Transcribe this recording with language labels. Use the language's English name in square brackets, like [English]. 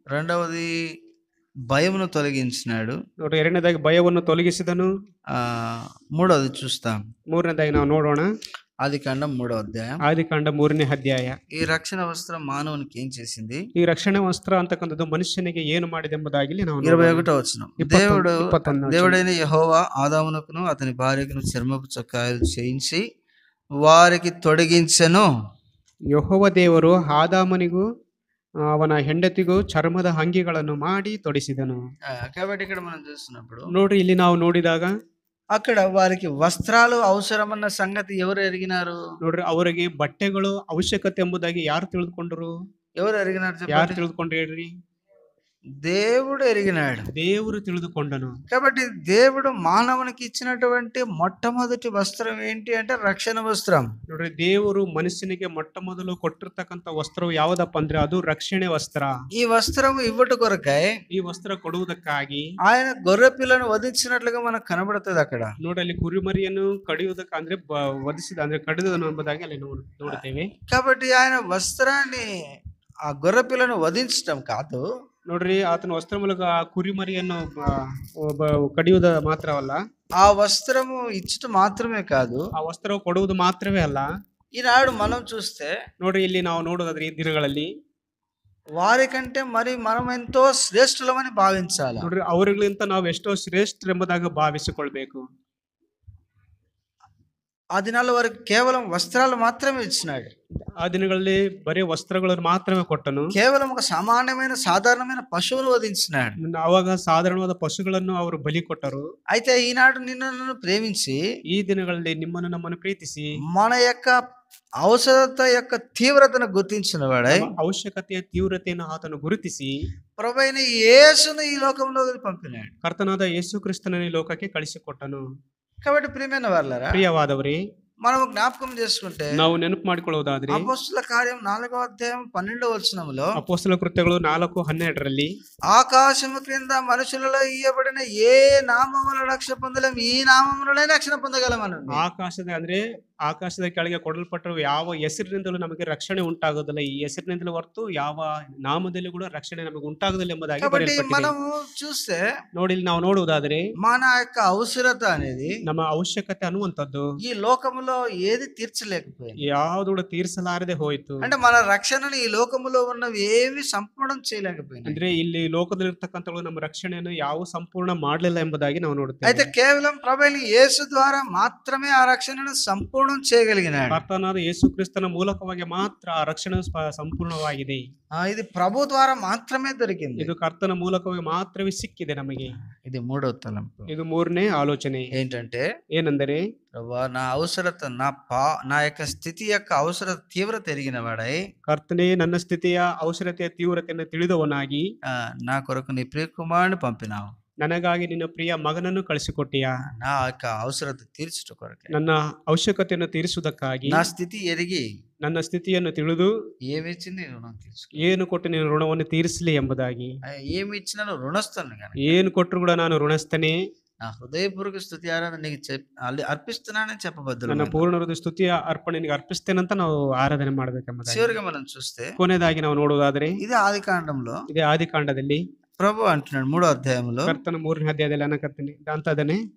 [Telugu] రెండవది భయమును తొలగించినాడు. [Kannada] ನೋಡ್ರಿ, ಎರಡನೇದಾಗಿ ಭಯವನ್ನು ತೊಲಗಿಸಿದನು. [Telugu] మూడవది చూస్తాం, [Kannada] ಮೂರನೇದಾಗಿ ನಾವು ನೋಡೋಣ, [Telugu] ఆదికాండం 3వ అధ్యాయం. [Kannada] ಆದಿಕಾಂಡ 3ನೇ ಅಧ್ಯಾಯ. [Telugu] ఈ రక్షణ వస్త్రం మానవునికి ఏం చేసింది? [Kannada] ಈ ರಕ್ಷಣೆ ವಸ್ತ್ರ ಅಂತಕ್ಕಂಥದ್ದು ಮನುಷ್ಯನಿಗೆ ಏನು ಮಾಡಿದೆ ಎಂಬುದಾಗಿ ನಾವು [Telugu] 21వ వచనం. దేవుడైన యెహోవా ఆదామునకును అతని భార్యకును చర్మపు చొక్కాయలు చేయించి వారికి తొడిగించెను. [Kannada] ಯೆಹೋವ ದೇವರು ಆದಾಮನಿಗೂ ಅವನ ಹೆಂಡತಿಗೂ ಚರ್ಮದ ಅಂಗಿಗಳನ್ನು ಮಾಡಿ ತೊಡಿಸಿದನು. [Telugu] కాబట్టి ఇక్కడ మనం చూస్తున్నప్పుడు [Kannada] ನೋಡ್ರಿ, ಇಲ್ಲಿ ನಾವು ನೋಡಿದಾಗ [Telugu] అక్కడ వారికి వస్త్రాలు అవసరమన్న సంగతి ఎవరు ఎరిగినారు? [Kannada] ನೋಡ್ರಿ, ಅವರಿಗೆ ಬಟ್ಟೆಗಳು ಅವಶ್ಯಕತೆ ಎಂಬುದಾಗಿ ಯಾರು ತಿಳಿದುಕೊಂಡರು? [Telugu] ఎవరు ఎరిగినారు? [Kannada] ಯಾರು ತಿಳಿದುಕೊಂಡ್ರು ಹೇಳ್ರಿ? [Telugu] దేవుడు ఎరిగినాడు. [Kannada] ದೇವರು ತಿಳಿದುಕೊಂಡನು. [Telugu] కాబట్టి దేవుడు మానవునికి ఇచ్చినటువంటి మొట్టమొదటి వస్త్రం ఏంటి అంటే రక్షణ వస్త్రం. [Kannada] ನೋಡ್ರಿ, ದೇವರು ಮನುಷ್ಯನಿಗೆ ಮೊಟ್ಟ ಮೊದಲು ಕೊಟ್ಟಿರ್ತಕ್ಕಂಥ ವಸ್ತ್ರವು ಯಾವುದಪ್ಪ ಅಂದ್ರೆ ಅದು ರಕ್ಷಣೆ ವಸ್ತ್ರ. [Telugu] ఈ వస్త్రం ఇవ్వట కొరకై, [Kannada] ಈ ವಸ್ತ್ರ ಕೊಡುವುದಕ್ಕಾಗಿ [Telugu] ఆయన గొర్రె పిల్లను వధించినట్లుగా మనకు కనబడుతుంది అక్కడ. [Kannada] ನೋಡಿ, ಅಲ್ಲಿ ಕುರಿಮರಿಯನ್ನು ಕಡಿಯುವುದಕ್ಕೆ ಅಂದ್ರೆ ವಧಿಸಿದ ಅಂದ್ರೆ ಕಡಿದನು ಎಂಬುದಾಗಿ ಅಲ್ಲಿ ನೋಡುತ್ತೇವೆ. [Telugu] కాబట్టి ఆయన వస్త్రాన్ని, ఆ గొర్రె పిల్లను వధించటం కాదు. [Kannada] ನೋಡ್ರಿ, ಆತನ ವಸ್ತ್ರ ಮೂಲಕ ಆ ಕುರಿಮರಿಯನ್ನು ಕಡಿಯುವುದ ಮಾತ್ರವಲ್ಲ, [Telugu] ఆ వస్త్రము ఇచ్చట మాత్రమే కాదు, [Kannada] ಆ ವಸ್ತ್ರ ಕೊಡುವುದು ಮಾತ್ರವೇ ಅಲ್ಲ. [Telugu] ఈనాడు మనం చూస్తే [Kannada] ನೋಡ್ರಿ, ಇಲ್ಲಿ ನಾವು ನೋಡೋದಾದ್ರೆ ಈ ದಿನಗಳಲ್ಲಿ [Telugu] వారికంటే మరి మనం ఎంతో శ్రేష్ఠులమని భావించాలి. [Kannada] ನೋಡ್ರಿ, ಅವರಿಗಿಂತ ನಾವು ಎಷ್ಟೋ ಶ್ರೇಷ್ಠರೆಂಬುದಾಗಿ ಭಾವಿಸಿಕೊಳ್ಬೇಕು. [Telugu] ఆ దినాల్లో వారికి కేవలం వస్త్రాలు మాత్రమే ఇచ్చినాడు. [Kannada] ಆ ದಿನಗಳಲ್ಲಿ ಬರೀ ವಸ್ತ್ರಗಳನ್ನು ಮಾತ್ರವೇ ಕೊಟ್ಟನು. [Telugu] కేవలం ఒక సామాన్యమైన సాధారణమైన పశువును వధించినాడు. [Kannada] ಅವಾಗ ಸಾಧಾರಣವಾದ ಪಶುಗಳನ್ನು ಅವರು ಬಲಿ ಕೊಟ್ಟರು. [Telugu] అయితే ఈనాడు నిన్ను నన్ను ప్రేమించి, [Kannada] ಈ ದಿನಗಳಲ್ಲಿ ನಿಮ್ಮನ್ನು ನಮ್ಮನ್ನು ಪ್ರೀತಿಸಿ, [Telugu] మన యొక్క అవసరత యొక్క తీవ్రతను గుర్తించిన వాడై, [Kannada] ಅವಶ್ಯಕತೆಯ ತೀವ್ರತೆಯನ್ನು ಆತನು ಗುರುತಿಸಿ [Telugu] ప్రభువైన యేసును ఈ లోకంలో పంపినాడు. [Kannada] ಕರ್ತನಾದ ಯೇಸು ಕ್ರಿಸ್ತನನ್ನು ಈ ಲೋಕಕ್ಕೆ ಕಳಿಸಿಕೊಟ್ಟನು. [Telugu] కాబట్టి ప్రియమైన వారలారా, [Kannada] ಪ್ರಿಯವಾದವರೇ, [Telugu] మనం జ్ఞాపకం చేసుకుంటే [Kannada] ನಾವು ನೆನಪು ಮಾಡಿಕೊಳ್ಳುವುದಾದ್ರೆ [Telugu] అపొస్తలుల కార్యం 4వ అధ్యాయం 12వ వచనములో, [Kannada] ಅಪೊಸ್ತಲ ಕೃತ್ಯಗಳು 4:12 [Telugu] ఆకాశము క్రింద మనుషులలో ఇయ్యబడిన ఏ నామములో రక్షణ పొందలేం, ఈ నామములోనే రక్షణ పొందగలమని. [Kannada] ಆಕಾಶದ ಕೆಳಗೆ ಕೊಡಲ್ಪಟ್ಟರು ಯಾವ ಹೆಸರಿನಿಂದಲೂ ನಮಗೆ ರಕ್ಷಣೆ ಉಂಟಾಗುವುದಿಲ್ಲ, ಈ ಹೆಸರಿನಿಂದಲೂ ಹೊರತು ಯಾವ ನಾಮದಲ್ಲಿ ಕೂಡ ರಕ್ಷಣೆ ನಮಗೆ ಉಂಟಾಗುವುದಿಲ್ಲ ಎಂಬುದಾಗಿ ಬರೆಯಲ್ಪಟ್ಟಿದೆ. [Telugu] మనము చూస్తే [Kannada] ನೋಡಿ, ನಾವು ನೋಡುವುದಾದ್ರೆ [Telugu] మన యొక్క అవసరత అనేది, [Kannada] ನಮ್ಮ ಅವಶ್ಯಕತೆ ಅನ್ನುವಂಥದ್ದು [Telugu] ఈ లోకములో ఏది తీర్చలేకపోయింది. [Kannada] ಯಾವುದು ಕೂಡ ತೀರಿಸಲಾರದೆ ಹೋಯಿತು. [Telugu] అంటే మన రక్షణను ఈ లోకములో ఉన్నవి ఏవి సంపూర్ణం చేయలేకపోయింది. [Kannada] ಅಂದ್ರೆ ಇಲ್ಲಿ ಲೋಕದಲ್ಲಿರ್ತಕ್ಕಂಥಗಳು ನಮ್ಮ ರಕ್ಷಣೆಯನ್ನು ಯಾವ ಸಂಪೂರ್ಣ ಮಾಡಲಿಲ್ಲ ಎಂಬುದಾಗಿ ನಾವು ನೋಡುತ್ತೇವೆ. [Telugu] అయితే కేవలం ప్రభువైన యేసు ద్వారా మాత్రమే ఆ రక్షణను సంపూర్ణ చేయగలిగినాడు. [Kannada] ಕರ್ತನಾದ ಯೇಸು ಕ್ರಿಸ್ತನ ಮೂಲಕವಾಗಿ ಮಾತ್ರ ಆ ರಕ್ಷಣೆ ಸಂಪೂರ್ಣವಾಗಿದೆ. [Telugu] ఇది ప్రభు ద్వారా మాత్రమే దొరికింది. [Kannada] ಇದು ಕರ್ತನ ಮೂಲಕವಾಗಿ ಮಾತ್ರವೇ ಸಿಕ್ಕಿದೆ ನಮಗೆ. [Telugu] ఇది మూడవ తలంపు. [Kannada] ಇದು ಮೂರನೇ ಆಲೋಚನೆ [Telugu] ఏంటంటే [Kannada] ಏನೆಂದರೆ, [Telugu] ప్రభువా నా అవసరత నా యొక్క స్థితి యొక్క అవసరత తీవ్రత ఎరిగిన వాడై [Kannada] ಕರ್ತನೇ ನನ್ನ ಸ್ಥಿತಿಯ ಅವಶ್ಯಕತೆಯ ತೀವ್ರತೆಯನ್ನು ತಿಳಿದವನಾಗಿ [Telugu] నా కొరకు నీ ప్రియకుమారుని పంపినావు. [Kannada] ನನಗಾಗಿ ನಿನ್ನ ಪ್ರಿಯ ಮಗನನ್ನು ಕಳಿಸಿಕೊಟ್ಟಿಯಾ. [Telugu] నా యొక్క అవసరత తీర్చుట కొరకు, [Kannada] ನನ್ನ ಅವಶ್ಯಕತೆಯನ್ನು ತೀರಿಸುವುದಕ್ಕಾಗಿ, [Telugu] నా స్థితి ఎరిగి [Kannada] ನನ್ನ ಸ್ಥಿತಿಯನ್ನು ತಿಳಿದು [Telugu] ఏమిచ్చి నేను రుణం తీర్చుకో, [Kannada] ಏನು ಕೊಟ್ಟು ನೀನು ಋಣವನ್ನು ತೀರಿಸಲಿ ಎಂಬುದಾಗಿ. [Telugu] ఏమి ఇచ్చినా నువ్వు రుణస్థుని కనుక [Kannada] ಏನು కొಟ್ಟರು ಕೂಡ ನಾನು ಋಣಸ್ಥನೇ, [Telugu] నా హృదయపూర్వక స్తుతి ఆరాధన నీకు అర్పిస్తున్నానని చెప్పబద్దులు. [Kannada] ನನ್ನ ಪೂರ್ಣ ಹೃದಯ ಸ್ತುತಿಯ ಅರ್ಪಣೆ ನಿನಗೆ ಅರ್ಪಿಸ್ತೇನಂತ ನಾವು ಆರಾಧನೆ ಮಾಡಬೇಕೆಂಬುದಾಗಿ. [Telugu] చివరిగా మనం చూస్తే [Kannada] ಕೊನೆಯದಾಗಿ ನಾವು ನೋಡುವುದಾದರೆ, [Telugu] ఇది ఆది కాండంలో [Kannada] ಇದೇ ಆದಿಕಾಂಡದಲ್ಲಿ [Telugu] ప్రభు అంటున్నాడు 3వ అధ్యాయంలో, [Kannada] ಕರ್ತನ 3ನೇ ಅಧ್ಯಾಯದಲ್ಲಿ ಅನ್ನಕತ್ತೀನಿ ಅಂತದನೆ